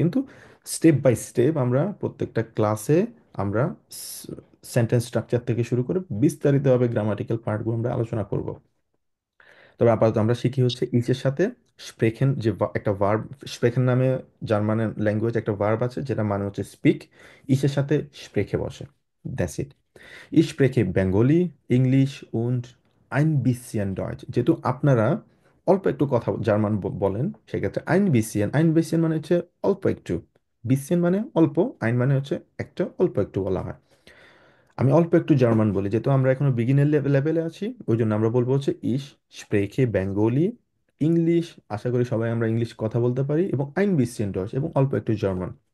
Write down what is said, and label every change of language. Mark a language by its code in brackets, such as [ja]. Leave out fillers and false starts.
[bn] কিন্তু step by step আমরা প্রত্যেকটা ক্লাসে আমরা সেন্টেন্স স্ট্রাকচার থেকে শুরু করে বিস্তারিতভাবে গ্রামাটিক্যাল পার্টগুলো আমরা আলোচনা করব। তবে আপাতত আমরা শিখি হচ্ছে ইচের সাথে স্প্রেখেন, যে একটা ভার্ব, স্প্রেখেন নামে জার্মান ল্যাঙ্গুয়েজ একটা ভার্ব আছে যেটা মানে হচ্ছে স্পিক, ইচের সাথে স্প্রেখে বসে, that's it. [de] Ich spreche বেঙ্গলি, ইংলিশ und ein bisschen Deutsch। [bn] যেহেতু আপনারা অল্প একটু কথা জার্মান বলেন, সেক্ষেত্রে [de] ein bisschen, ein bisschen [bn] মানে হচ্ছে অল্প একটু, bisschen মানে অল্প, ein মানে হচ্ছে একটা, অল্প একটু বলা হয়। আমি অল্প একটু জার্মান বলি, যেহেতু আমরা এখনো বিগিনার লেভেলে আছি, ওই জন্য আমরা বলবো হচ্ছে [de] ich spreche [bn] বেঙ্গলি, ইংলিশ, আশা করি সবাই আমরা ইংলিশ কথা বলতে পারি, এবং [de] ein bisschen Deutsch, [bn] এবং অল্প একটু জার্মান।